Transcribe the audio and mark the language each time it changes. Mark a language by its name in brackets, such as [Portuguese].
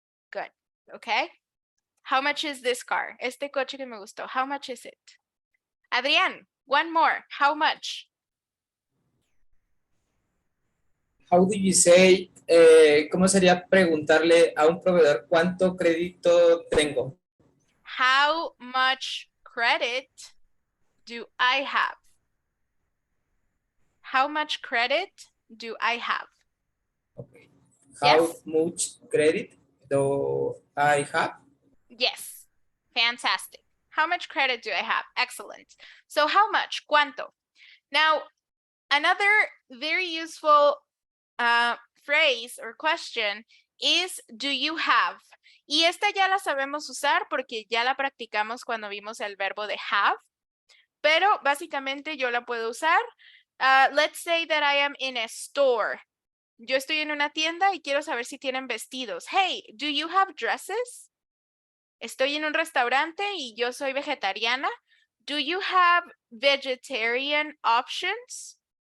[English] Good. Okay. How much is this car? [Spanish] Este coche que me gustó. [English] How much is it? Adrián, one more. How much? How do you say, [Spanish] ¿cómo sería preguntarle a un proveedor cuánto crédito tengo? [English] How much credit do I have? How much credit do I have? Okay. How Yes? much credit do I have? Yes. Fantastic. How much credit do I have? Excellent. So how much? [Spanish] ¿Cuánto? [English] Now, another very useful phrase or question is do you have? [Spanish] Y esta ya la sabemos usar porque ya la practicamos cuando vimos el verbo de have. pero básicamente yo la puedo usar. [English] Let's say that I am in a store. [Spanish] Yo estoy en una tienda y quiero saber si tienen vestidos. [English] Hey, do you have dresses? [Spanish] Estoy en un restaurante y yo soy vegetariana. [English] Do you have vegetarian options?